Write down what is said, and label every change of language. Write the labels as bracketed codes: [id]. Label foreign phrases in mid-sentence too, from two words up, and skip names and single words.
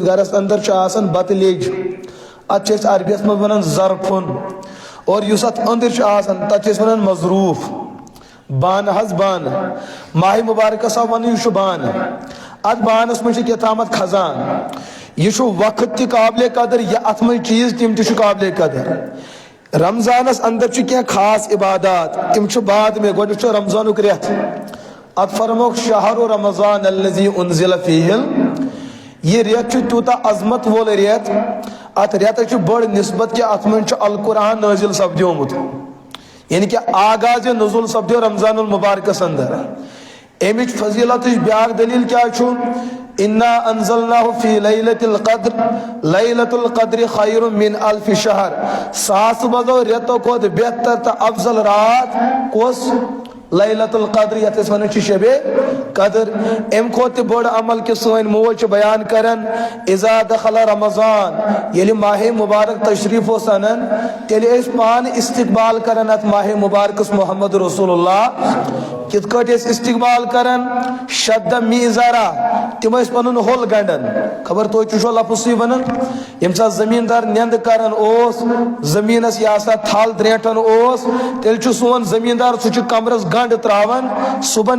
[ks] گرس اندر چھُ آسان بتہٕ لیٚج اتھ چھِ أسۍ عربی یس منٛز ونان ظرفُن اور یُس اتھ أنٛدٕرۍ چھُ آسان تتھ چھِ أسۍ ونان مظروٗف بانہٕ حظ بانہٕ ماہ مبارکس آو وننہٕ یہِ چھُ بانہٕ اتھ بانس منٛز چھِ کیٛاتھامتھ کھزان یہِ چھُ وقت تہِ قابلِ قدر یہِ اتھ منٛز چیٖز تِم تہِ چھُ قابلِ قدر رمضانس اندر چھِ کینٛہہ خاص عبادات تِم چھِ [ur] بعد میں [ks] گۄڈنیُک چھُ رمضانُک رٮ۪تھ اتھ فرموکھ [ar] شہرُ رمضان الذی انزل فیہ [ks] یہ رٮ۪تھ چھُ تیوٗتاہ عظمت وول رٮ۪تھ اتھ رٮ۪تس چھِ بٔڑ نسبت کہِ اتھ منٛز چھُ القرآن نٲزِل سپدیومُت یعنی کہ آغاز نزول سپدیو رمضان المبارکس اندر امِچ فضیلتٕچ بیاکھ دلیل کیاہ چھُ [ar] انا انزلناہ فی لیلۃ القدر لیلۃ القدر خیر من الف شہر [ks] ساسہٕ بَدو رٮ۪تو کھۄتہٕ بہتر تہٕ افضل رات کۄس لیلۃ القدر یتھ أسۍ ونان چھِ شبِ قدر امہِ کھۄتہٕ تہِ بٔڑ عمل کہِ سٲنۍ موج چھِ بیان کران [ar] اذا دخل رمضان [ks] ییٚلہِ ماہ مبارک تشریف اوس انان تیٚلہِ ٲسۍ پانہٕ استقبال کران اتھ ماہ مبارکس محمد رسول اللہ کِتھ کٲٹھۍ ٲسۍ استقبال کران شدَ میٖزارا تِم ٲسۍ پنُن ہوٚل گنڈان خبر توتہِ تہِ چھُوا لفظ سُے ونان ییٚمہِ ساتہٕ زمیٖندار نیندٕ کران اوس زمیٖنس یا سا تھل درٛیٹھان اوس تیٚلہِ چھُ سون زمیٖندار سُہ چھُ کمرس گنڈ تراوان صبحن